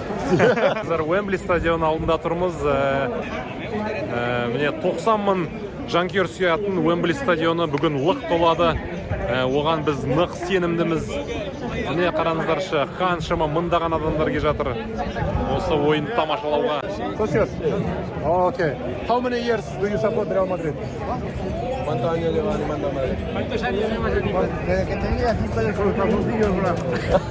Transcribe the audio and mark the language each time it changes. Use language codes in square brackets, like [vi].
[kk] Қазір Уэмбли стадионы алдында тұрмыз. Міне 90 мың жанкүйер сүйетін Уэмбли стадионы бүгін лық толады. Оған біз нық сенімдіміз. Міне қараңыздаршы, қаншама мыңдаған адамдар келіп жатыр осы ойынды тамашалауға. [en] Okay. How many years do you support Real Madrid? [es] ¿Cuántos años lleva animando a Madrid? Desde que tenía 5 años con los calzoncillos blancos.